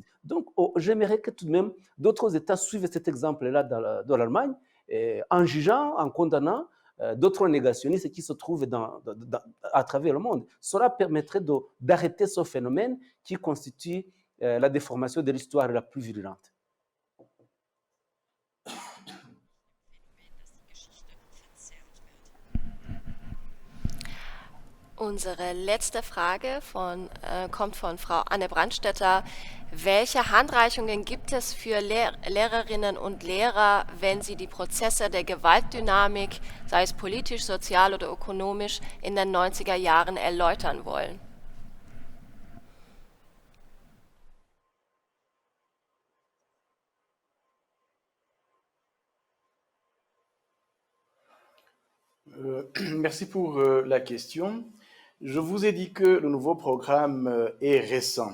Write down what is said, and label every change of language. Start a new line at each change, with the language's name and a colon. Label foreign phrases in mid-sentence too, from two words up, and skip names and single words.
French: Donc j'aimerais que tout de même d'autres États suivent cet exemple-là de l'Allemagne, en jugeant, en condamnant d'autres négationnistes qui se trouvent à travers le monde. Cela permettrait d'arrêter ce phénomène qui constitue la déformation de l'histoire la plus virulente.
German: Unsere letzte Frage kommt von Frau Anne Brandstetter. Welche Handreichungen gibt es für Lehrerinnen und Lehrer, wenn sie die Prozesse der Gewaltdynamik, sei es politisch, sozial oder ökonomisch, in den 90er Jahren erläutern wollen?
French: Merci pour la question. Je vous ai dit que le nouveau programme est récent.